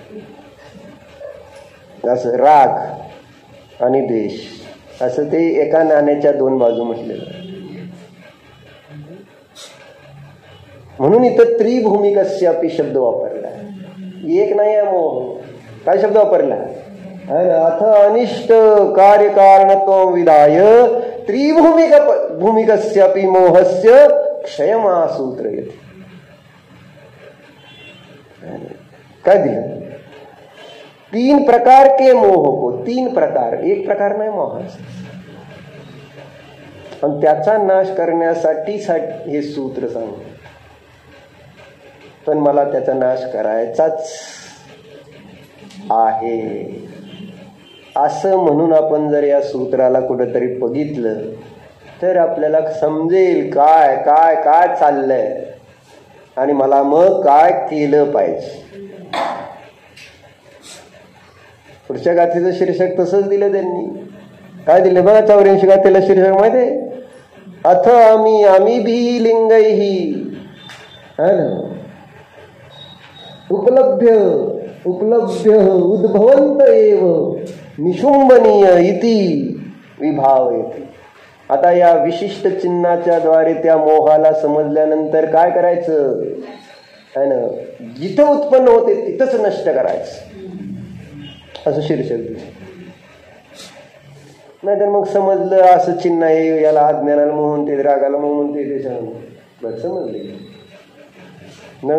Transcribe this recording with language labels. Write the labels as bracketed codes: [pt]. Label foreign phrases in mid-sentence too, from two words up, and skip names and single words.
[mr] असं राग आणि द्वेष असं ते एका नाण्याच्या दोन बाजू म्हटलेलं. म्हणून इथं त्रिभूमिकस्यापि शब्द वापरला. एक नाही आहे मोह. काय शब्द वापरला? [sa] अथ अनिष्ट कार्यकारणत्व विधाय त्रिभूमिकस्यापि मोहस्य क्षयमासूत्रयति. [mr] काय दिलं? [hi] 3 प्रकार के मोह को. [mr] 3 प्रकार, एक प्रकार नाही मोहाचा. पण त्याचा नाश करण्यासाठी हे सूत्र सांगतो. पण मला त्याचा नाश करायचाच आहे असं म्हणून आपण जर या सूत्राला कुठेतरी बघितलं तर आपल्याला समजेल काय काय काय चाललंय आणि मला मग काय केलं पाहिजे. पुढच्या गाथेचं शीर्षक तसंच दिलं त्यांनी. काय दिलं बघा? 84 गाथेला शीर्षक माहिती आहे? [sa] अथ आम्ही भी लिंगैहि उपलभ्य उद्भवंत एव निशुंभनीय इति विभावयति. [mr] आता या विशिष्ट चिन्हाच्या द्वारे त्या मोहाला समजल्यानंतर काय करायचं [hi] है ना, [mr] जिथं उत्पन्न होते तिथंच नष्ट करायचं असं शीर्षक. नाहीतर मग समजलं असं चिन्ह आहे, याला अज्ञानाला मोहन ते, रागाला मोहन ते, बरं समजले न.